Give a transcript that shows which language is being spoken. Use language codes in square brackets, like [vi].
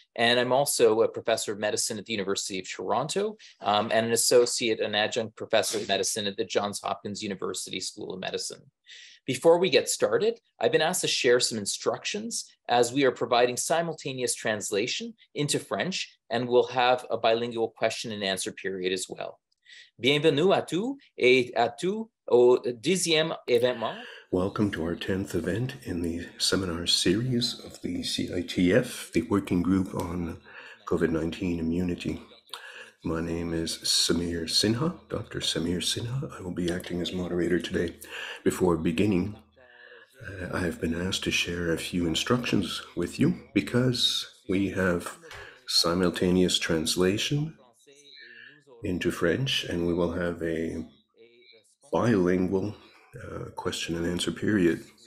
[en] And I'm also a Professor of Medicine at the University of Toronto and an Associate and Adjunct Professor of Medicine at the Johns Hopkins University School of Medicine. Before we get started, I've been asked to share some instructions as we are providing simultaneous translation into French, and we'll have a bilingual question and answer period as well. [fr] Bienvenue à tous et à tous au 10e événement. [en] Welcome to our 10th event in the seminar series of the CITF, the Working Group on COVID-19 Immunity. My name is Samir Sinha, Dr. Samir Sinha. I will be acting as moderator today. Before beginning, I have been asked to share a few instructions with you because we have simultaneous translation into French, and we will have a bilingual question and answer period.